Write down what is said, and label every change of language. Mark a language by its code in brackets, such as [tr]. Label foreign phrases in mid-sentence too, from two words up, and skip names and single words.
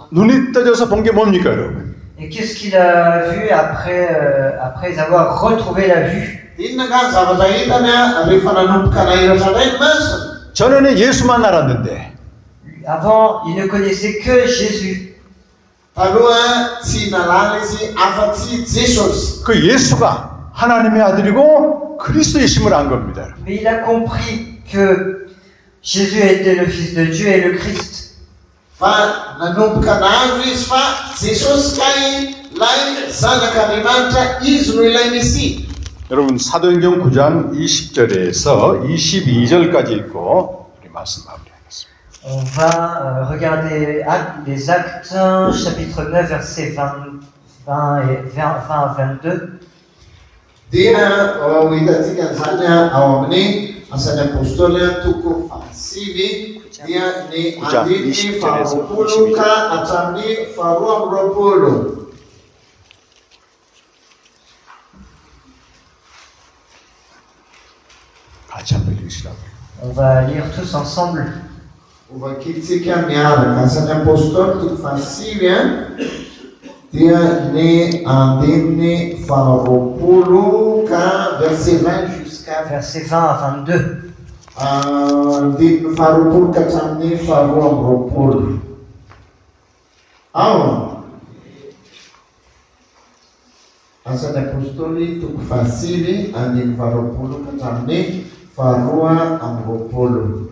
[ko] 눈이 떠져서 본 게 뭡니까, 여러분? [fr] Et qu'est-ce qu'il a vu après avoir retrouvé la vue? [mg] Inona nga zavatra hitany rehefa nanomboka nahiratra indray ny maso? [ko] 전에는 예수만 알았는데 [fr] Avant, il ne connaissait que Jésus. [mg] Taloha tsy nalala izy afa-tsy Jesosy. [ko] 그 예수가 하나님의 아들이고 그리스도이심을 안 겁니다. [fr] Mais il a compris que Jésus était le Fils de Dieu et le Christ. [mg] Fa nanomboka nahazo izy fa Jesosy kay lay zanak'Andriamanitra izy no ilay Mesia. [ko] 여러분 사도행전 9장 20절에서 22절까지 읽고 우리 말씀 마무리하겠습니다. [fr] On va regarder les Actes, chapitre 9, versets 20 à 22. [mg] Dia hitantsika zany ao amin'ny asan'ny apôstôly toko fahasivy dia ny andininy faharoapolo ka hatramin'ny faharoa amby roapolo. [ko] 같이 한번 읽으시라고요. [fr] On va lire tous ensemble. [mg] Vakitsika miaraka asan'ny apôstôly toko fahasivy dia ny andininy faharoapolo ka [fr] verset 20 jusqu'à Versets 20 à 22. [mg] andininy faharoapolo ka hatramin'ny faharoa amby roapolo. Ao asan'ny apôstôly toko fahasivy andininy faharoapolo ka hatramin'ny faharoa amby roapolo.